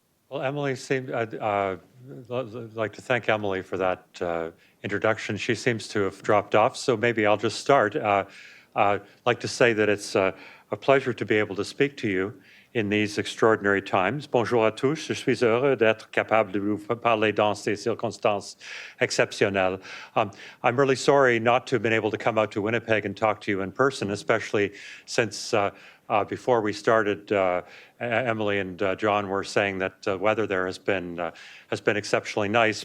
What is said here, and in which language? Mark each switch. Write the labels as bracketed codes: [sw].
[en] Well, Emily I'd like to thank Emily for that introduction. She seems to have dropped off, so maybe I'll just start. I'd like to say that it's a pleasure to be able to speak to you in these extraordinary times. [fr] Bonjour à tous, je suis heureux d'être capable de vous parler dans ces circonstances exceptionnelles. [en] I'm really sorry not to have been able to come out to Winnipeg and talk to you in person, especially since before we started, Emily and John were saying that the weather there has been exceptionally nice.